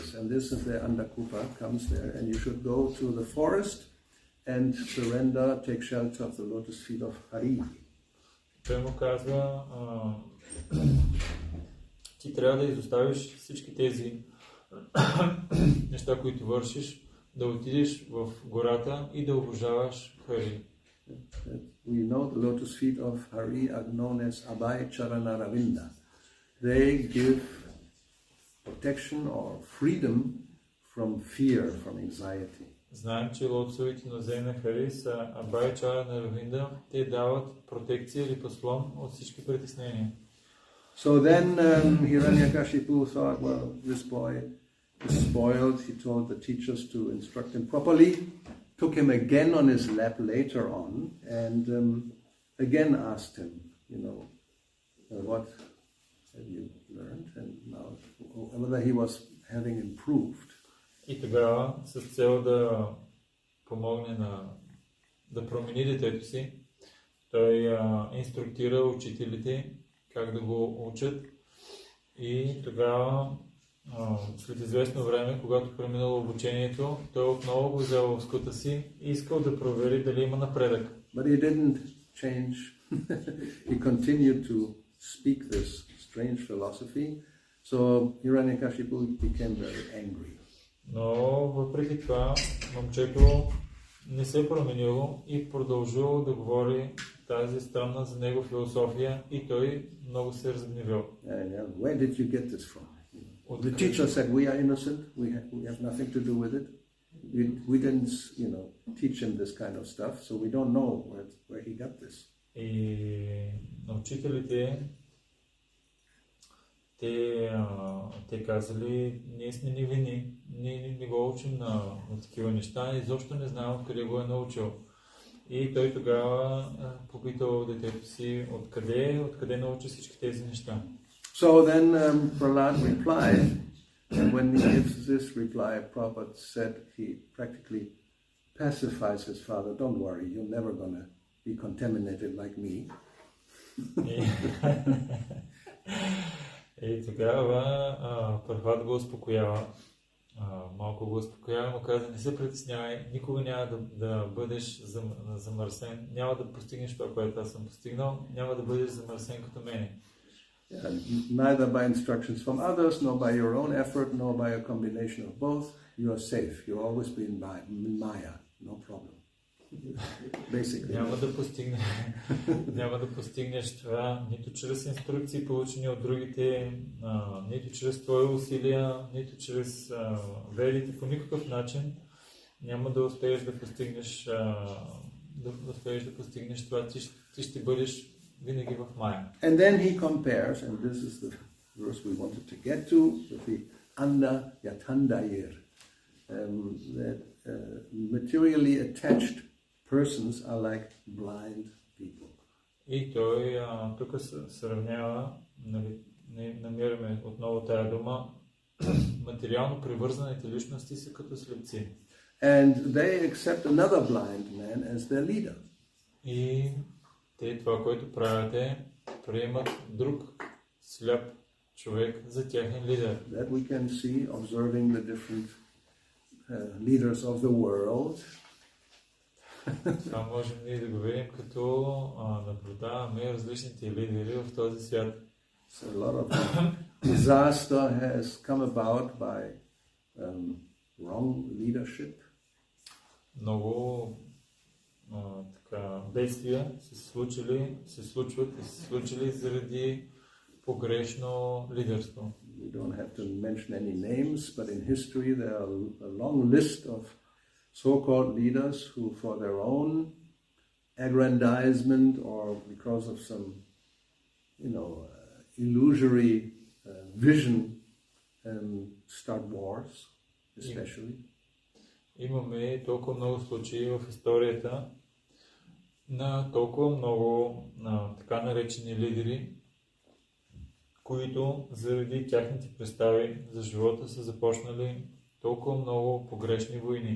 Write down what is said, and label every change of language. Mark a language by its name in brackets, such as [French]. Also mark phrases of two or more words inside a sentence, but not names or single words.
[English] And this is the Andakupa comes there, and you should go to the forest and surrender, take shelter of the lotus feet of Hari. [Bulgarian] Той му казва, ти трябва да изоставиш всички тези неща, които вършиш, да отидеш в гората и да обожаваш Хари. [English] We know the lotus feet of Hari are known as Abhay Charana Ravinda. They give protection or freedom from fear, from anxiety. [Bulgarian] Знаем, че лотосовите нозе на Хари са Абhay Charana Равинда. Те дават протекция или послон от всички притеснения. [English] So then Hiranyakashipu thought, well, this boy is spoiled. He told the teachers to instruct him properly. Took him again on his lap later on and again asked him, you know, what have you learned, and now whether he was having improved. [Bulgarian] И тогава с цел да помогне да промени детето си, той инструктира учителите как да го учат и тогава след известно време, когато преминало обучението, той отново го взел в скута си и искал да провери дали има напредък. [English] But he didn't change. He continued to speak this strange philosophy. So Hiranyakashipu became very angry. [Bulgarian] Но въпреки това, момчето не се променило и продължило да говори тази странна за него философия и той много се разгневил. [English] Where did you get this from? The teacher said, we are innocent, we have nothing to do with it. We didn't, teach him this kind of stuff, so we don't know where he got this. [Bulgarian] И на учителите те казали, ние сме невинни, ние не го учим на такива неща, изобщо не знаем откъде го е научил. И той тогава попитал детето си откъде научи всички тези неща. [English] So then Prahlad replied, and when he gives this reply, Prabhupada said he practically pacifies his father. Don't worry, you're never going to be contaminated like me. [Bulgarian] И тогава Прабхупад го успокоява, малко го успокоява, му каза, не се притеснявай, никога няма да бъдеш замърсен, няма да постигнеш това, което аз съм постигнал, няма да бъдеш замърсен като мене. [English] Neither by instructions from others, nor by your own effort, nor by a combination of both, you are safe. You'll always be in Maya, no problem. Basically. [Bulgarian] Няма да постигнеш това нито чрез инструкции, получени от другите, нито чрез твои усилия, нито чрез ведите, по никакъв начин няма да успееш да постигнеш това, ти ще бъдеш винаги в Мая. [English] And then he compares, and this is the verse we wanted to get to, with the Anda Yatandayir, that materially attached persons are like blind people. [Bulgarian] И той тук сравнява, нали, намираме отново тая дума, материално привързаните личности са като слепци. [English] And they accept another blind man as their leader. [Bulgarian] И те това, което правят е, приемат друг сляп човек за тяхен лидер. [English] That we can see observing the different leaders of the world. [Bulgarian] Това можем ние да го видим, като наблюдаваме различните лидери в този свят. [English] So a lot of disaster has come about by wrong leadership. [Bulgarian] Много бедствия се случват заради погрешно лидерство. [English] We don't have to mention any names, but in history there are a long list of so-called leaders who, for their own aggrandizement or because of some, illusory vision, start wars, especially. [Bulgarian] Имаме толкова много случаи в историята на толкова много така наречени лидери, които заради тяхните представи за живота са започнали толкова много погрешни войни.